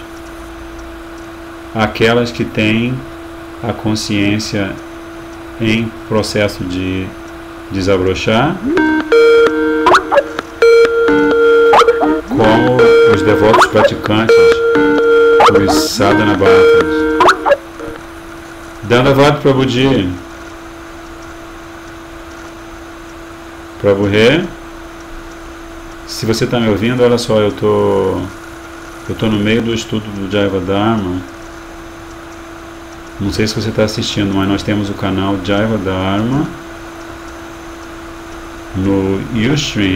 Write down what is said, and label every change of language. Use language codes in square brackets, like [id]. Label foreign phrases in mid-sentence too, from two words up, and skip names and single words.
[pt] Aquelas que têm a consciência em processo de desabrochar, como os devotos praticantes, os [sa] sadhana bhaktas. Dandavat Prabhuji. [pt] Prabhu, se você está me ouvindo, olha só, eu tô no meio do estudo do Jaiva Dharma. Não sei se você está assistindo, mas nós temos o canal Jaiva Dharma no Ustream.